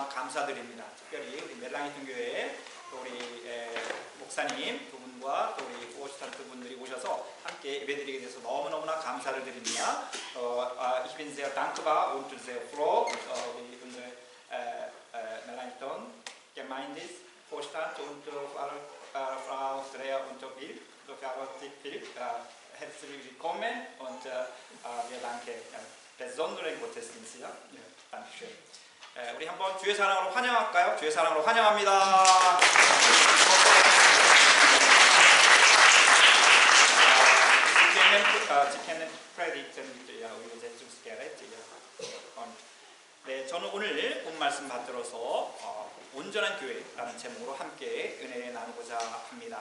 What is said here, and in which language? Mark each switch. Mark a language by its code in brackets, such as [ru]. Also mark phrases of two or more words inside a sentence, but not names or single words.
[ko] 감사드립니다. 특별히 우리 멜랑이ton 교회 우리 목사님 두 분과 또 우리 포스탄트 분들이 오셔서 함께 예배드리게 돼서 너무너무나 감사를 드립니다. [de] Ich bin sehr dankbar und sehr froh, wie unsere Mellanchthon Gemeinde Vorstand und Frau Dreher und Bill, herzlich willkommen und wir danken besonderen Gottesdienst. Ja, dankeschön. [ko] 우리 한번 주의 사랑으로 환영할까요? 주의 사랑으로 환영합니다. 네, 저는 오늘 본 말씀 받들어서 온전한 교회라는 제목으로 함께 은혜 나누고자 합니다.